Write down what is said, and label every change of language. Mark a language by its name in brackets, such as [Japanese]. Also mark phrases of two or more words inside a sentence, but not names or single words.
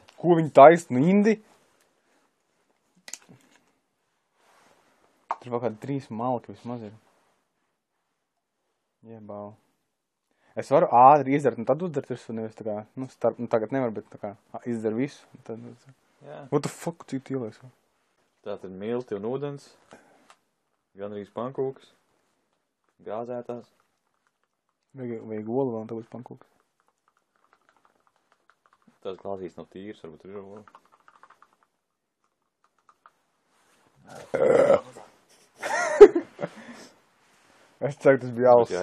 [Latvian] Ko viņi taisa? Nu, indi? Tur vēl kādi 3 malki vismaz ir. Jebau. Es varu ātri izdzert un tad uzdzert visu, nevis tā kā, nu, tagad nevar, bet tā kā izdzer visu. Tad uzdzert. Jā. [English] What the fuck, [Latvian] cik tu ielies? Tātad milti un ūdens. Gandrīz pankūkas. Gāzētās. Vajag olu vēl un tagad pankūks. Tās glāzītes nav tīras, varbūt tur ir ola. Es ceru, tas bija alus.